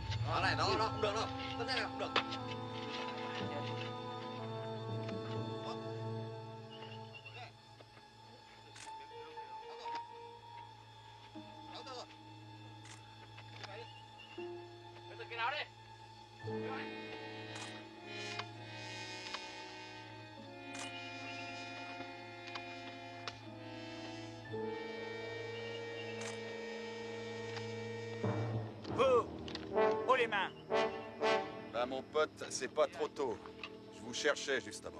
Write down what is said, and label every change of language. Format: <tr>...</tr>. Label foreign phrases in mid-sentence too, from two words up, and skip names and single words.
<vi>này nó không được đâu. Cái này không được. Cái nào đi.</vi> <fr>Vous, haut les mains. Bah mon pote, c'est pas trop tôt. Je vous cherchais justement.</fr>